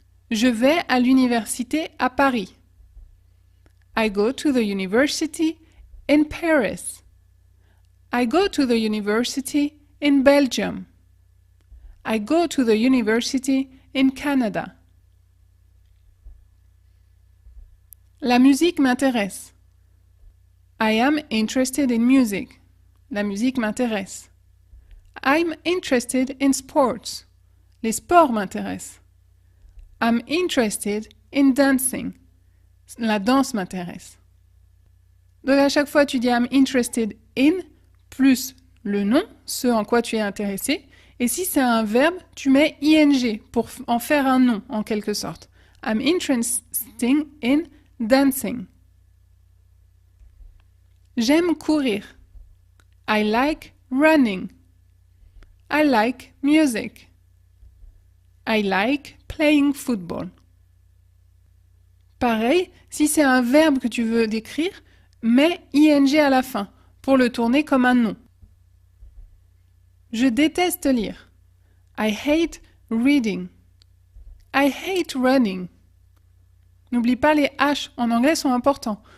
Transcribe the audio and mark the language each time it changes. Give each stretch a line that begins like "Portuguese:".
French: Je vais à l'université à Paris.
English: I go to the university in Paris. I go to the university in Belgium. I go to the university in Canada.
French: La musique m'intéresse.
English: I am interested in music.
French: La musique m'intéresse.
English: I'm interested in sports.
French: Les sports m'intéressent.
English: I'm interested in dancing.
French: La danse m'intéresse. Donc à chaque fois, tu dis
English: I'm interested in
French: plus le nom, ce en quoi tu es intéressé. Et si c'est un verbe, tu mets ing pour en faire un nom, en quelque sorte.
English: I'm interested in dancing.
French: J'aime courir.
English: I like running. I like music. I like playing football.
French: Pareil, si c'est un verbe que tu veux décrire, mets ing à la fin pour le tourner comme un nom. Je déteste lire.
English: I hate reading. I hate running.
French: N'oublie pas les H en anglais sont importants.